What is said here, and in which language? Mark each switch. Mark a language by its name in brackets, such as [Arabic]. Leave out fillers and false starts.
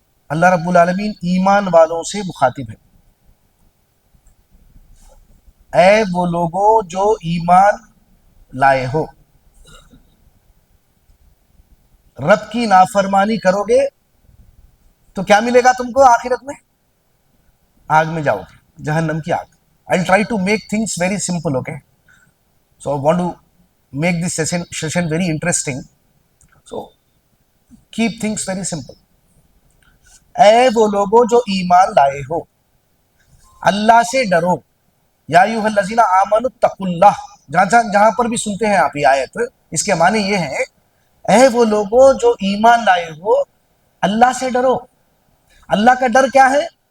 [Urdu] اللہ رب العالمین ایمان والوں سے مخاطب ہے: اے وہ لوگوں جو ایمان لائے ہو، رب کی نافرمانی کرو گے تو کیا ملے گا تم کو آخرت میں؟ آگ میں جاؤ گے، جہنم کی آگ۔ [English] I'll try to make things very simple, okay? So I want to make this session very interesting. So keep things very simple. [Urdu] اے وہ لوگوں جو ایمان لائے ہو، اللہ سے ڈرو۔ [Arabic] یا ایھا الذین آمنوا اتقوا اللہ، [Urdu] جہاں پر بھی سنتے ہیں آپ یہ آیت، اس کے معنی یہ ہے: اے وہ لوگوں جو ایمان لائے ہو، اللہ سے ڈرو۔ اللہ کا ڈر کیا ہے؟